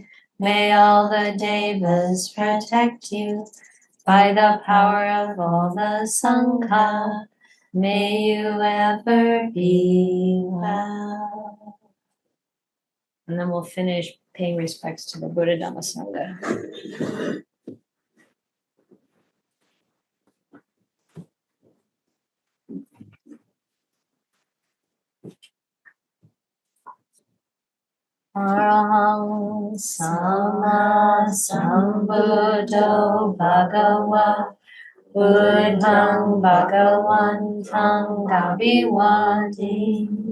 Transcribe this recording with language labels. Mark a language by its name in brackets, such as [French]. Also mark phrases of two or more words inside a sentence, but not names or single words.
[English] May all the devas protect you. By the power of all the Sangha, may you ever be well. And then we'll finish paying respects to the Buddha Dhamma Sangha. [Pali] Arahang Sama Sambuddho Bhagava Buddhang Bhagavantang Gaviwadi